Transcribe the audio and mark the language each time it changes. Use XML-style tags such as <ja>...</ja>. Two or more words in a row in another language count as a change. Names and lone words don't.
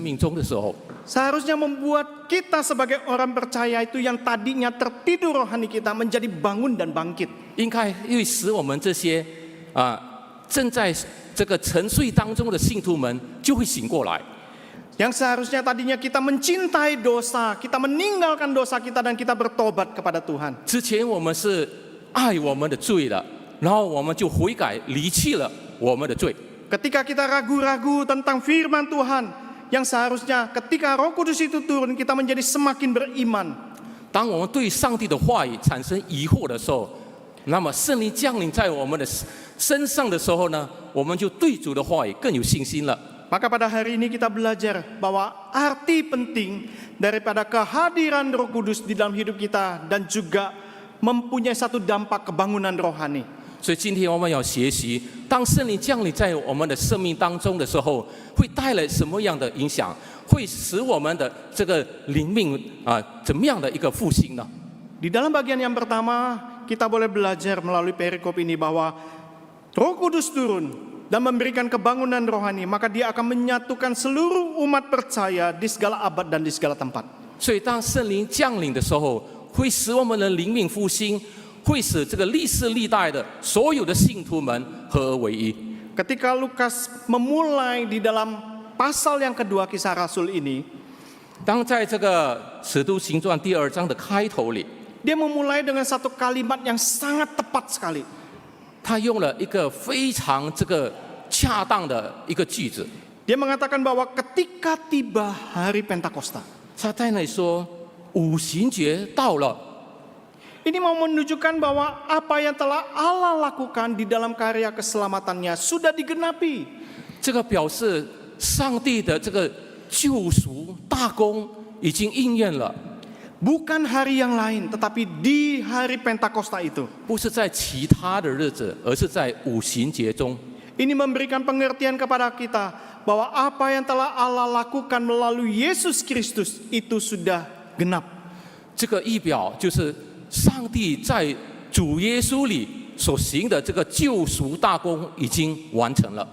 <zh>所以当圣灵降临在我们的生命中的时候，</zh> <id>seharusnya membuat kita sebagai orang percaya itu yang tadinya tertidur rohani kita menjadi bangun dan bangkit.</id> <zh>应该会使我们这些正在这个沉睡当中的信徒们就会醒过来。</zh> <id>Yang seharusnya tadinya kita mencintai dosa, kita meninggalkan dosa kita dan kita bertobat kepada Tuhan.</id> <zh>之前我们是爱我们的罪了，然后我们就悔改，离弃了我们的罪。</zh> <id>Ketika kita ragu-ragu tentang firman Tuhan, yang seharusnya ketika Roh Kudus itu turun kita menjadi semakin beriman.</id> <zh>当我们对上帝的话语产生疑惑的时候，那么圣灵降临在我们的身上的时候呢，我们就对主的话语更有信心了。</zh> <id>Maka pada hari ini kita belajar bahwa arti penting daripada kehadiran Roh Kudus di dalam hidup kita dan juga mempunyai satu dampak kebangunan rohani.</id> <zh>所以今天我们要学习，当圣灵降临在我们的生命当中的时候，会带来什么样的影响？会使我们的这个灵命怎么样的一个复兴呢？</zh> <id>Di dalam bagian yang pertama, kita boleh belajar melalui perikop ini bahwa Roh Kudus turun dan memberikan kebangunan rohani, maka dia akan menyatukan seluruh umat percaya di segala abad dan di segala tempat.</id> <zh>所以当圣灵降临的时候，会使我们的灵命复兴，会使这个历世历代的所有的信徒们合而为一。</zh> <id>Ketika Lukas memulai di dalam pasal yang kedua kisah Rasul ini,</id> <zh>当在这个使徒行传第2章的开头里，</zh> <id>dia memulai dengan satu kalimat yang sangat tepat sekali.</id> <zh>他用了一个非常恰当的一个句子。</zh> <id>Dia mengatakan bahwa ketika tiba hari Pentakosta,</id> <zh>他在那里说五旬节到了。</zh> <id>ini mau menunjukkan bahwa apa yang telah Allah lakukan di dalam karya keselamatannya sudah digenapi.</id> <zh>这个表示上帝的这个救赎大功已经应验了，</zh> <id>Bukan hari yang lain, tetapi di hari Pentakosta itu.</id> <zh>不是在其他的日子，而是在五旬节中。</zh> <id>Ini memberikan pengertian kepada kita bahwa apa yang telah Allah lakukan melalui Yesus Kristus itu sudah genap.</id> <zh>这个意表就是上帝在主耶稣里所行的这个救赎大功已经完成了。</zh>